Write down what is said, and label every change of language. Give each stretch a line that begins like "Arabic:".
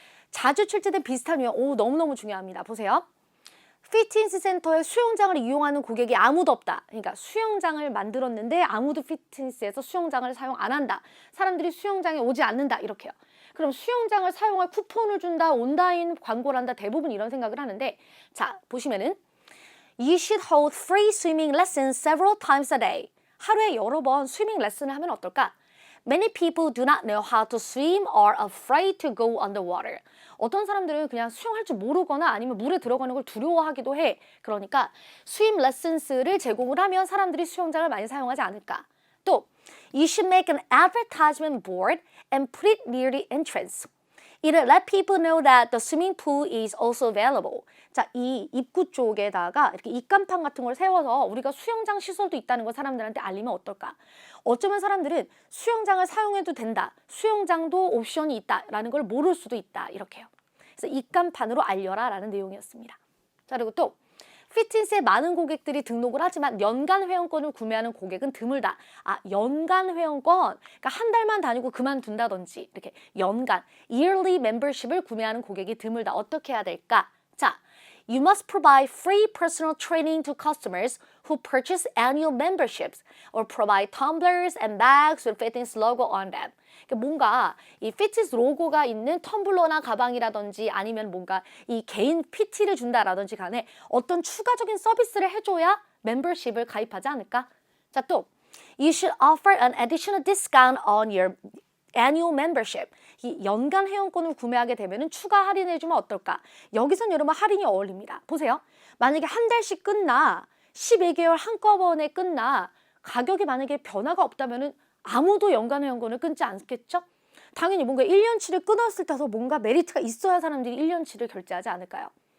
Korean: 자주 출제된 비슷한 유형, 너무너무 중요합니다. 보세요. 피트니스 센터에 수영장을 이용하는 고객이 아무도 없다. 그러니까 수영장을 만들었는데 아무도 피트니스에서 수영장을 사용 안 한다. 사람들이 수영장에 오지 않는다. 이렇게요. 그럼 수영장을 사용할 쿠폰을 준다. 온라인 광고를 한다. 대부분 이런 생각을 하는데 자, 보시면은
English: You should hold free swimming lessons several times a day.
Korean: 하루에 여러 번 스위밍 레슨을 하면 어떨까?
English: Many people do not know how to swim or are afraid to go underwater.
Korean: 어떤 사람들은 그냥 수영할 줄 모르거나 아니면 물에 들어가는 걸 두려워하기도 해. 그러니까 스윙 레슨스를 제공을 하면 사람들이 수영장을 많이 사용하지 않을까. 또
English: You should make an advertisement board and put it near the entrance. It'll let people know that the swimming pool is also available.
Korean: 자, 이 입구 쪽에다가 이렇게 입간판 같은 걸 세워서 우리가 수영장 시설도 있다는 걸 사람들한테 알리면 어떨까? 어쩌면 사람들은 수영장을 사용해도 된다. 수영장도 옵션이 있다라는 걸 모를 수도 있다. 이렇게요. 그래서 입간판으로 알려라 라는 내용이었습니다. 자, 그리고 또 피트니스에 많은 고객들이 등록을 하지만 연간 회원권을 구매하는 고객은 드물다. 아, 연간 회원권, 그러니까 한 달만 다니고 그만둔다든지 이렇게 연간, yearly membership을 구매하는 고객이 드물다. 어떻게 해야 될까?
English: 자, You must provide free personal training to customers who purchase annual memberships or provide tumblers and bags with fitness logo on them.
Korean: 그러니까 뭔가 이 피트니스 로고가 있는 텀블러나 가방이라든지 아니면 뭔가 이 개인 PT를 준다라든지 간에 어떤 추가적인 서비스를 해줘야 멤버십을 가입하지 않을까? 자, 또
English: You should offer an additional discount on your annual membership.
Korean: 이 연간 회원권을 구매하게 되면 추가 할인해주면 어떨까? 여기선 여러분 할인이 어울립니다. 보세요. 만약에 한 달씩 끝나 12개월 한꺼번에 끝나 가격이 만약에 변화가 없다면 아무도 연간 회원권을 끊지 않겠죠? 당연히 뭔가 1년치를 끊었을 때도 뭔가 메리트가 있어야 사람들이 1년치를 결제하지 않을까요?